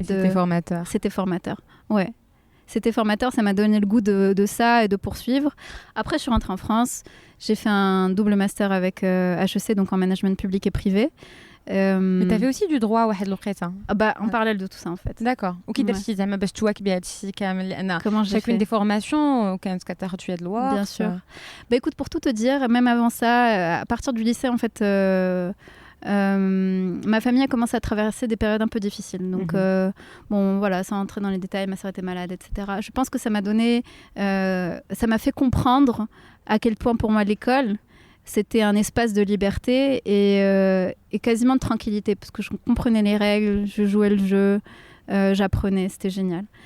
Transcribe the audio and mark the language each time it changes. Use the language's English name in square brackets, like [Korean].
[French] C'était formateur. C'était formateur, ouais. c'était formateur, ça m'a donné le goût de ça et de poursuivre. Après, je suis rentrée en France, j'ai fait un double master avec HEC, donc en management public et privé. Mais tu avais aussi du droit [Arabic] واحد الوقيته. [French] En parallèle de tout ça en fait. D'accord. [Arabic] وكي درتي زعما باش تواكبي هادشي كامل لان [French] chacune des formations [Arabic] كانت كتاخذ شويه [French] de loi. Bien sûr. Écoute, pour tout te dire, même avant ça, à partir du lycée en fait, ma famille a commencé à traverser des périodes un peu difficiles. Donc bon voilà, sans entrer dans les détails, ma sœur était malade, etc. Je pense que ça m'a donné, ça m'a fait comprendre à quel point pour moi l'école c'était un espace de liberté et quasiment de tranquillité, parce que je comprenais les règles, je jouais le jeu, j'apprenais, c'était génial.